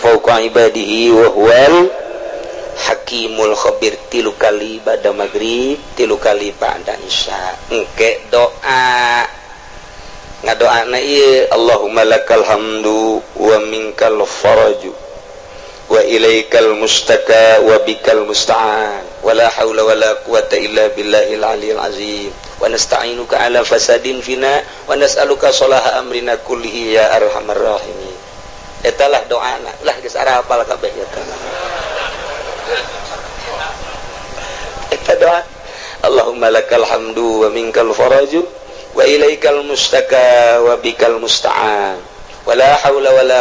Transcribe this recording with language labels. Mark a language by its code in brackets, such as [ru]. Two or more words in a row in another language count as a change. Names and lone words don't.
[ar] فوق عباده وهو الحكيم الخبير [su] tilu kali [ar] بعد المغرب [su] tilu kali [ar] بعد العشاء [su] engke doa ngadoana ieu [ar] اللهم لك الحمد ومنك الفرج وإليك المشتكى وبك المستعان ولا حول ولا قوة إلا بالله العلي العظيم ونستعينك على فساد فينا ونسألك صلاح أمرنا كله يا أرحم الراحمين [su] etalah doana ulah geus ara hafal kabeh eta eta doa [ar] اللهم لك الحمد ومنك الفرج وإليك المشتكى وبك المستعان ولا حول ولا